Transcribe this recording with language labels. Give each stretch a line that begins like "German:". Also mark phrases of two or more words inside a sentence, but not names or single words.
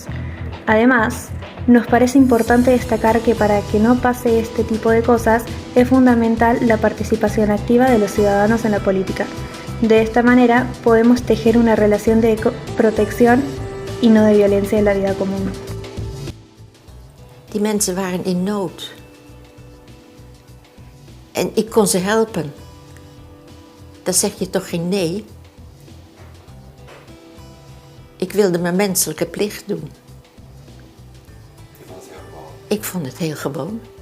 Spanish: Además, nos parece importante destacar que para que no pase este tipo de cosas, es fundamental la participación activa de los ciudadanos en la política. De esta manera, podemos tejer una relación de protección y no de violencia en la vida común.
Dutch: Die mensen waren in nood. En ik kon ze helpen. Dan zeg je toch geen nee? Ik wilde mijn menselijke plicht doen. Ik vond het heel gewoon.